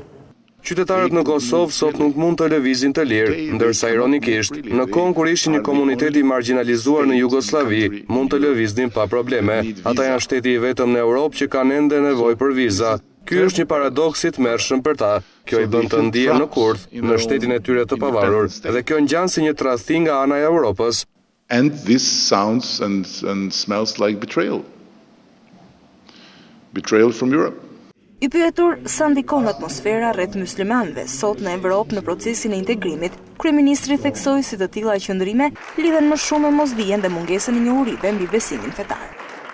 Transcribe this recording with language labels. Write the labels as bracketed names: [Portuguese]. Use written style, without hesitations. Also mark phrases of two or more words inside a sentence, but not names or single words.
[Albanian] Qytetarët në Kosovë sot nuk mund të lëvizin të lirë, ndërsa ironikisht, në kohën kur ishin një komunitet i marginalizuar në Jugosllavi, mund të lëviznin pa probleme. Ata janë shteti i vetëm në Europë që kanë ende nevojë për viza. Ky është një paradoks i tmerrshëm për ta. Kjo i bën të ndihen në kurth në shtetin e tyre të pavarur, dhe kjo ngjan si një tradhti nga ana e Europës. [English] And this sounds and smells like betrayal. Betrayal from Europe. [Albanian] I pyetur sa ndikon atmosfera rreth muslimanëve sot në Evropë në procesin e integrimit, kryeministri theksoi se të tilla qëndrime lidhen më shumë me mosdijen dhe mungesën e njohurive mbi besimin fetar.